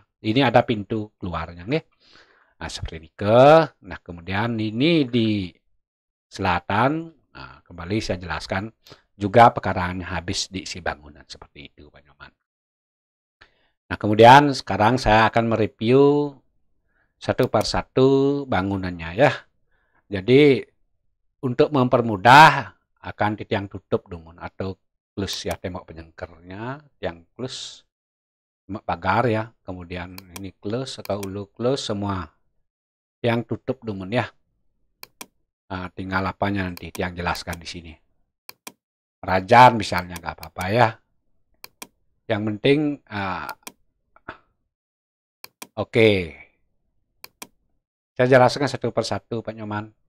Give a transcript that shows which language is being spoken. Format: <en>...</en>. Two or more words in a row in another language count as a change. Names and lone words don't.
<id>Ini ada pintu keluarnya nggih. Nah, seperti ini nah kemudian ini di selatan, nah, kembali saya jelaskan juga pekarangannya habis diisi bangunan seperti itu Pak Nyoman. Nah, kemudian sekarang saya akan mereview satu persatu bangunannya ya. Jadi untuk mempermudah akan</id> <ban>tiang tutup dumun</ban> <id>atau klus ya, tembok penyengkernya,</id> <ban>tiang klus,</ban> <id>tembok pagar ya, kemudian ini klus atau ulu klus semua</id> <ban>tiang tutup dumun</ban> <id>ya. Nah, tinggal apanya nanti tiang jelaskan di sini. Rajan misalnya nggak apa-apa ya. Yang penting oke. Saya jelaskan satu persatu Pak Nyoman.</id>